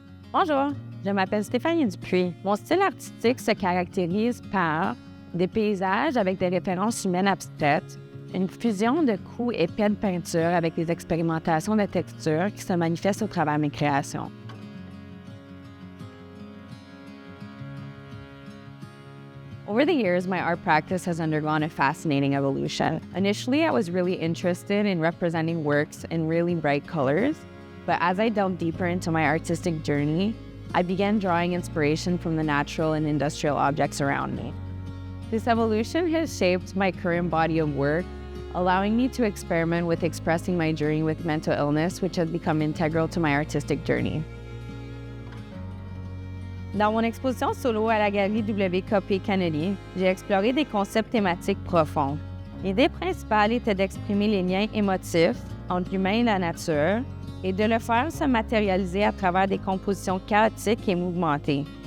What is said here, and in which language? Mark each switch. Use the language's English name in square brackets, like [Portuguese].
[French] Bonjour, je m'appelle Stéphanie Dupuis. Mon style artistique se caractérise par des paysages avec des références humaines abstraites, une fusion de coups épais de peinture avec des expérimentations de texture qui se manifestent au travers de mes créations. [English] Over the years, my art practice has undergone a fascinating evolution. Initially, I was really interested in representing works in really bright colors, but as I delved deeper into my artistic journey, I began drawing inspiration from the natural and industrial objects around me. This evolution has shaped my current body of work, allowing me to experiment with expressing my journey with mental illness, which has become integral to my artistic journey. [French] Dans mon exposition solo à la galerie WKP Kennedy, j'ai exploré des concepts thématiques profonds. L'idée principale était d'exprimer les liens émotifs entre l'humain et la nature et de le faire se matérialiser à travers des compositions chaotiques et mouvementées.